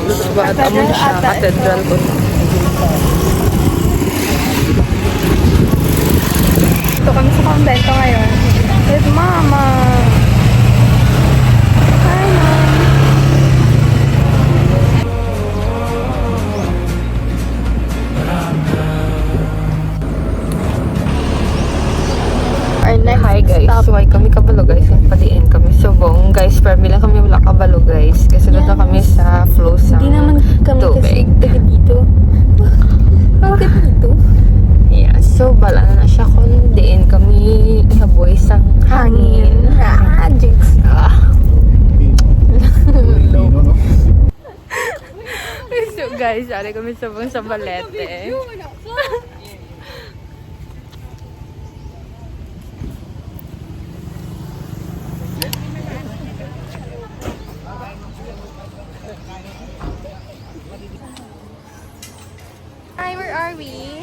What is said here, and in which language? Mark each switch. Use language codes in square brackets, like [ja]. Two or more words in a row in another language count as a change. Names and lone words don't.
[hil] But amon siya, cathedral ko. [tl] Ito kami sa convento ngayon. [en] With Mama. Hi, Mom. Our next Hi guys, stop. [hil] why kami kabalo guys? Padiin kami subong. Guys, permi lang kami wala kabalo guys. [tl] Kasi doon na kami sa flow sa Hindi naman kami tubig. kasi taga dito. Taga dito. [hil] Yeah, so bala na siya kung diin kami ihaboy sang hangin. [en] Ah, jinx. [hil] So guys, ari kami subong sa Balete. [en] Hi, where are we?